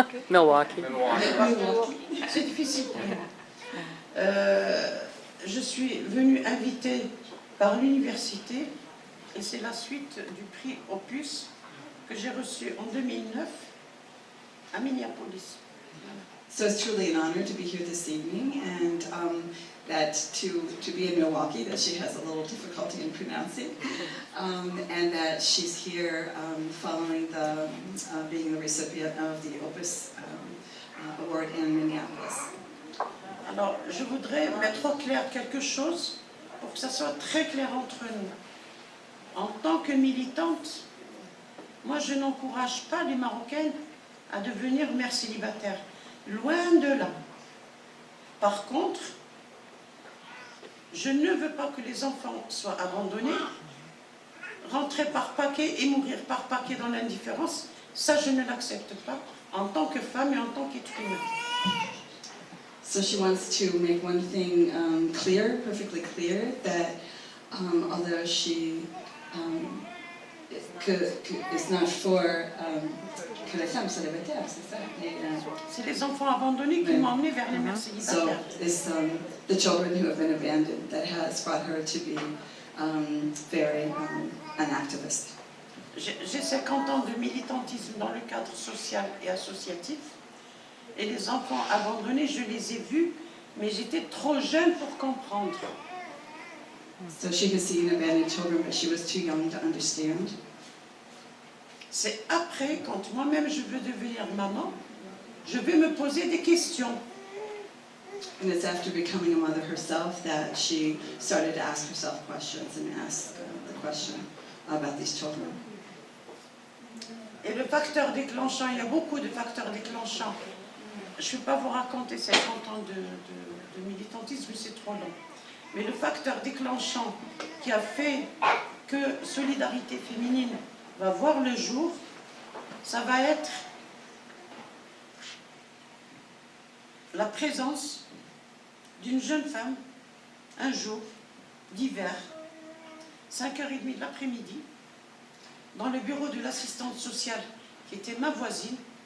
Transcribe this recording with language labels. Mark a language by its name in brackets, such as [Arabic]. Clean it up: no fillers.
[English] Milwaukee. [French] C'est difficile pour moi. Je suis venue invitée par l'université et c'est la suite du prix Opus que j'ai reçu en 2009 à Minneapolis. [English] So it's truly an honor to be here this evening, and that to be in Milwaukee, that she has a little difficulty in pronouncing, and that she's here following the being the recipient of the Opus Award in Minneapolis. [French] Alors, je voudrais mettre au clair quelque chose pour que ça soit très clair entre nous. En tant que militante, moi je n'encourage pas les Marocaines à devenir mères célibataires. Loin de là. Par contre, je ne veux pas que les enfants soient abandonnés, rentrer par paquet et mourir par paquet dans l'indifférence. Ça, je ne l'accepte pas en tant que femme et en tant qu'être humain. [English] So she wants to make one thing clear, perfectly clear, that although she is not for [French] que les femmes célibataires, c'est ça? C'est les enfants abandonnés qui m'ont emmenée vers les mères célibataires. [English] So it's the children who have been abandoned that has brought her to be very an activist. [French] J'ai 50 ans de militantisme dans le cadre social et associatif. Et les enfants abandonnés, je les ai vus, mais j'étais trop jeune pour comprendre. [English] So she has seen abandoned children, but she was too young to understand. [French] C'est après, quand moi-même je veux devenir maman, je vais me poser des questions. [English] And it's after becoming a mother herself that she started to ask herself questions and ask the question about these children. [French] Et le facteur déclenchant, il y a beaucoup de facteurs déclenchants. Je ne vais pas vous raconter 50 ans de militantisme, c'est trop long. Mais le facteur déclenchant qui a fait que Solidarité féminine va voir le jour, ça va être la présence d'une jeune femme, un jour d'hiver, 5h30 de l'après-midi, dans le bureau de l'assistante sociale, qui était ma voisine.